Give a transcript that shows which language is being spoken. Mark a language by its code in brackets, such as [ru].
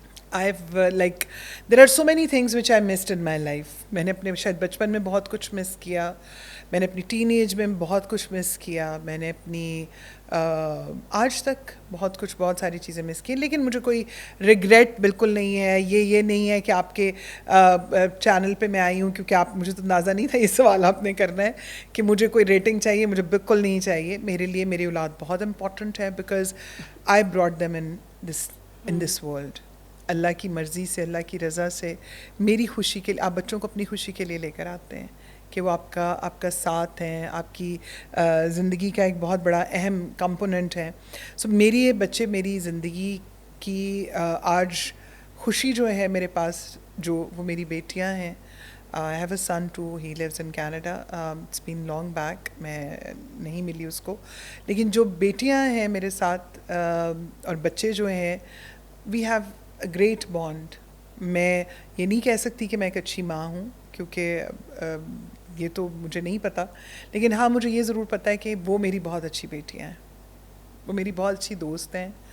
[en] I have like there are so many things which I missed in my life. [ur] میں نے اپنے شاید بچپن میں بہت کچھ مس کیا, میں نے اپنی ٹین ایج میں بہت کچھ مس کیا, میں نے اپنی آج تک بہت ساری چیزیں مس کی, لیکن مجھے کوئی ریگریٹ بالکل نہیں ہے. یہ نہیں ہے کہ آپ کے چینل پہ میں آئی ہوں کیونکہ آپ, مجھے تو اندازہ نہیں تھا یہ سوال آپ نے کرنا ہے کہ مجھے کوئی ریٹنگ چاہیے, مجھے بالکل نہیں چاہیے. میرے لیے میری اولاد بہت امپورٹنٹ ہے because [en] I brought them in this world. [ur] اللہ کی مرضی سے, اللہ کی رضا سے, میری خوشی کے لیے. آپ بچوں کو اپنی خوشی کے لیے لے کر آتے ہیں, کہ وہ آپ کا ساتھ ہیں, آپ کی زندگی کا ایک بہت بڑا اہم کمپوننٹ ہے. سو میری یہ بچے میری زندگی کی آج خوشی جو ہے میرے پاس, جو وہ میری بیٹیاں ہیں. [en] I have a son too, he lives in Canada. It's been long back, [ur] میں نہیں ملی اس کو, لیکن جو بیٹیاں ہیں میرے ساتھ اور بچے جو ہیں, [en] we have a great bond. [ur] میں یہ نہیں کہہ سکتی کہ میں ایک اچھی ماں ہوں, کیونکہ یہ تو مجھے نہیں پتہ, لیکن ہاں مجھے یہ ضرور پتہ ہے کہ وہ میری بہت اچھی بیٹیاں ہیں, وہ میری بہت اچھی دوست ہیں.